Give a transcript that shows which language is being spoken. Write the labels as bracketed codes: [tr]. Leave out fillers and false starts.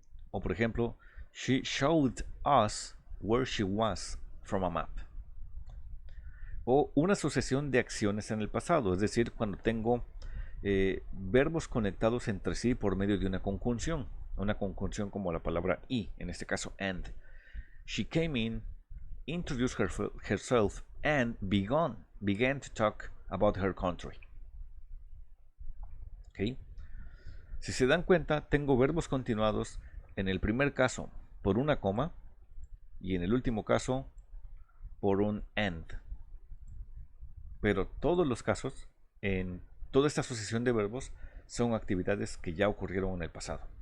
[es] O por ejemplo, [en] she showed us where she was from a map. [es] O una sucesión de acciones en el pasado, es decir, cuando tengo verbos conectados entre sí por medio de una conjunción como la palabra y, en este caso and. [en] She came in, introduced herself, and began to talk about her country. ¿Okay? [es] Si se dan cuenta, tengo verbos continuados en el primer caso por una coma y en el último caso por un and. Pero todos los casos, en toda esta sucesión de verbos, son actividades que ya ocurrieron en el pasado.